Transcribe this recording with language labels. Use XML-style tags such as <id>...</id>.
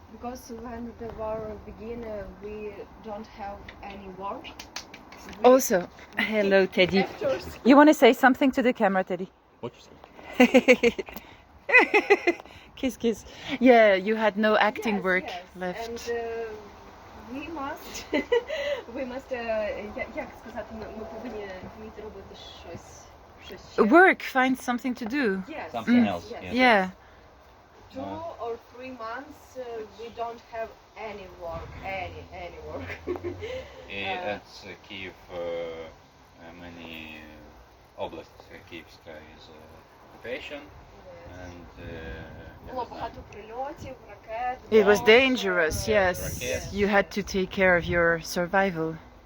<en>Because when the war began, we don't have any war. Also, hello Teddy. You want to say something to the camera, Teddy? What you say? Kiss, kiss. Yeah, you had no acting work left. And we must,</en> <uk>як сказати, ми повинні вміти робити щось ще.</uk> <en>Work, find something to do. Yes. Something else. Yes. Yeah. 2 or 3 months we don't have any work, any work. At Kyiv, many oblasts, Kyivska is occupation, and</en> <uk>Було багато прильотів, ракет.</uk> <en>It was dangerous, yes. You had to take care of your survival.</en>